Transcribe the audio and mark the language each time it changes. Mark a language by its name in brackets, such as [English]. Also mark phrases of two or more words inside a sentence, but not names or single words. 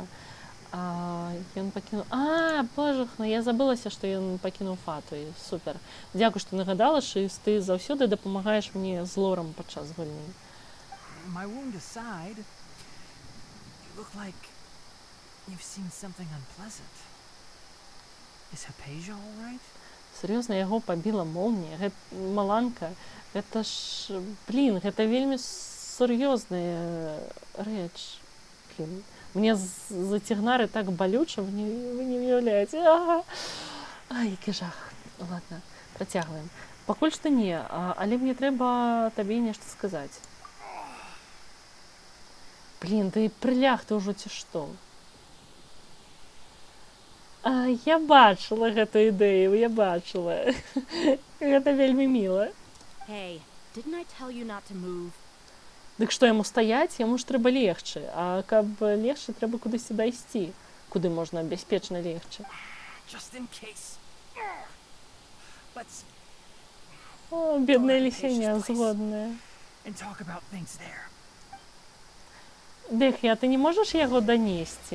[Belarusian] Ён пакінуў... Божухна, я забылася, што ён пакінуў фату. Супер. Дзякуй, што нагадала, Шыз, ты заўсёды дапамагаеш мне з лорам падчас гульні. [English] My wound aside, you look like you've seen something unpleasant. Is Hypatia all right? [Belarusian] Сур'ёзна, яго пабіла молнія. Маланка, гэта ж... гэта вельмі сур'ёзная рэч. Мне за цігнары так балюча, вы не уяўляеце. Які жах. Ладно, працягваем. Пакуль што не, але мне трэба табе нешта сказаць. Ты прыляг, ты ўжо ці што? Я бачыла гэту ідэю, я бачыла. Гэта вельмі міла. [English] Hey, didn't I tell you not to move? [Belarusian] Дык што яму стаяць, яму ж трэба легчы, а каб легчы, трэба кудысьці дайсці, куды можна бяспечна легчы. О, бедная лісяня, згодная. Бехя, ты не можаш яго данесці?